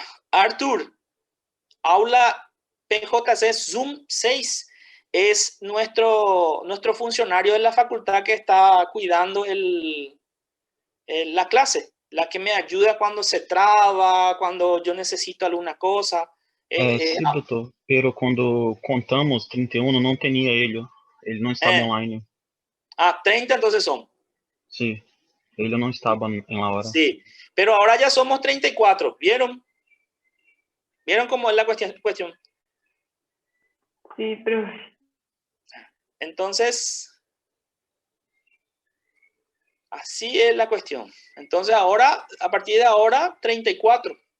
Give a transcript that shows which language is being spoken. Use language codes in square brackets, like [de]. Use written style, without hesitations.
[es] Arthur, aula PJC Zoom 6 es nuestro funcionario de la facultad que está cuidando la clase, la que me ayuda cuando se traba, cuando yo necesito alguna cosa. [pt] Sim, doutor. Pero quando contamos 31, não tinha ele. Ele não estava online. [es] 30 entonces son. [pt] Sim, ele não estava em la hora. [es] Sí, pero ahora ya somos 34, ¿vieron? ¿Vieron cómo es la cuestión? Sí, profe. Entonces, así es la cuestión. Entonces ahora, a partir de ahora, 34.